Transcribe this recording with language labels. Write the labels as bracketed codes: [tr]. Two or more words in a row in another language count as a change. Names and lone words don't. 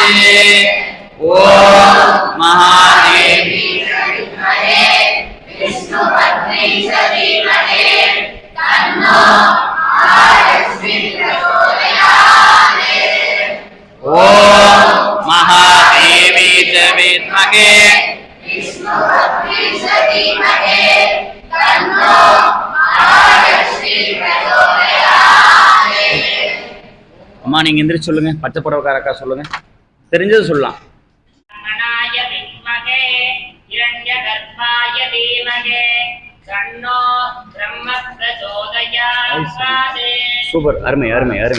[sa] ओम महादेवी विद्महे विष्णुपत्नी धीमहि तन्नो महालक्ष्मी प्रचोदयात्। ओम महादेवी विद्महे विष्णुपत्नी धीमहि तन्नो महालक्ष्मी प्रचोदयात्। [ta] அம்மா நீங்க எந்திரி சொல்லுங்க. பச்சை புடவைக்காரக்கா சொல்லுங்க. தெரிஞ்சது சொல்லலாம். சூப்பர். அருமை அருமை அருமை.